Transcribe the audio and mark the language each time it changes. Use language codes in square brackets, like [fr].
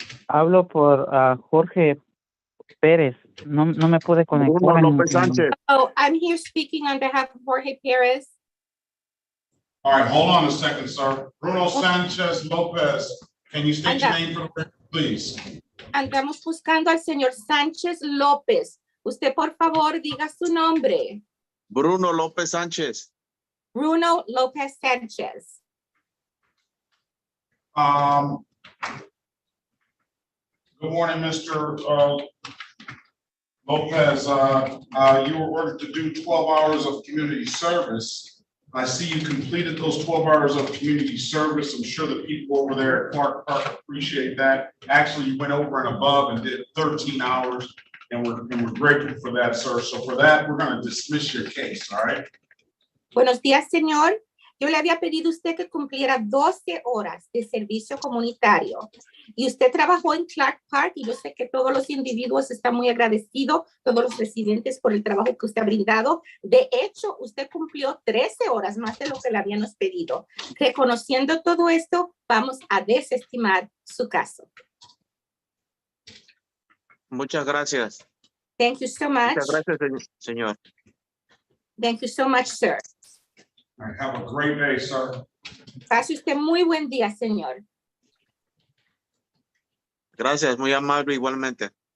[es] Hablo por Jorge Pérez. No me pude conectar. Bruno López Sánchez. [en] Oh, I'm here speaking on behalf of Jorge Perez. All right, hold on a second, sir. Bruno Sanchez Lopez, can you state your name for the record, please? [es] Andamos buscando al señor Sánchez López. Usted, por favor, diga su nombre. Bruno López Sánchez. Bruno López Sánchez. [en] Good morning, Mr. Lopez. You were ordered to do 12 hours of community service. I see you completed those 12 hours of community service. I'm sure the people over there at Clark Park appreciate that. Actually, you went over and above and did 13 hours, and we're grateful for that, sir. So for that, we're going to dismiss your case, all right? [es] Buenos días, señor. Yo le había pedido a usted que cumpliera 12 horas de servicio comunitario y usted trabajó en Clark Park y yo sé que todos los individuos están muy agradecidos, todos los residentes por el trabajo que usted ha brindado. De hecho, usted cumplió 13 horas más de lo que le habíamos pedido. Reconociendo todo esto, vamos a desestimar su caso. Muchas gracias. [en] Thank you so much. [es] Muchas gracias, señor. [en] Thank you so much, sir. All right, have a great day, sir. [es] Pase usted muy buen día, señor. Gracias, muy amable igualmente.